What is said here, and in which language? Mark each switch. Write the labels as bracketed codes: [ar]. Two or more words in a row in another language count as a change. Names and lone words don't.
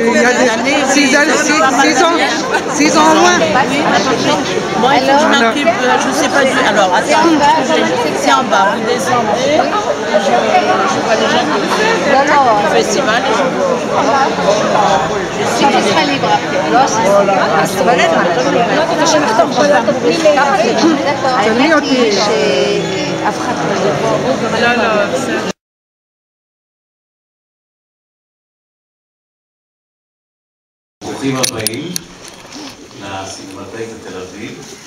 [fr] Il y a des 6 ans au moins. Oui, bon, il faut que je m'occupe, je ne sais pas du... Alors, attends, c'est en bas, vous descendez, je vois les gens du festival. Si tu seras libre après. [he] לא, תשלמי אותי. שאף אחד לא יבוא. ברוכים הבאים לסינמטק בתל אביב.